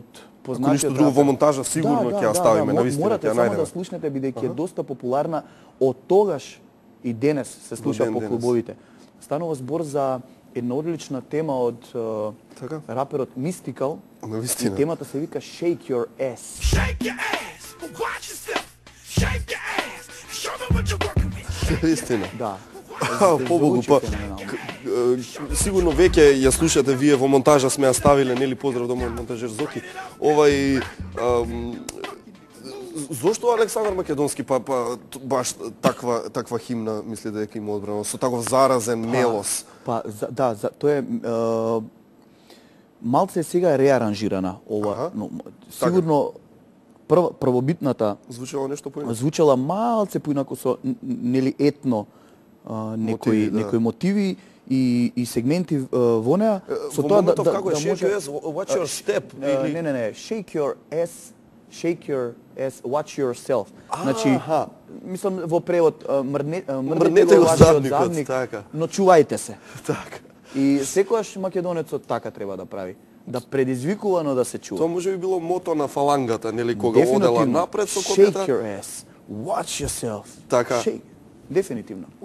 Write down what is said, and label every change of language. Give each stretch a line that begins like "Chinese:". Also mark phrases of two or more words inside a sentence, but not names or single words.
Macedonian: Ако ништо друго во монтажа сигурно ќе ја ставиме, навистина морате ќе ја само најдеме. да слушнете бидејќи е доста популарна, од тогаш и денес се слуша по клубовите. Станува збор за една одлична тема од раперот Mystical. И темата се вика Shake Your Ass.
English: Shake your ass, watch yourself. Shake your ass, show them what you're working with.
Macedonian: Навистина. Да. Побогу, па сигурно веќе ја слушате вие во монтажа сме ја ставиле, нели, поздрав до мојот монтажер Зоки. Зошто Александар Македонски баш таква химна мисли дека има одбрано со таков заразен мелос? Тоа е малце сега реаранжирана ова, но сигурно првобитната звучало нешто поинаку. Звучала малце поинаку со нели етно некои мотиви и сегменти во неа, со тоа да може
English: watch your step
Macedonian: или не,
English: shake your ass, watch yourself.
Macedonian: Значи, мислам во превод мрднете го задникот, така. Но чувајте се. Така. И секојаш македонецот така треба да прави. Да предизвикува, но да се чува. Тоа може би било мото на фалангата, нели, кога одела напред со копјата.
English: Shake your ass, watch yourself.
Macedonian: Така. Дефинитивно.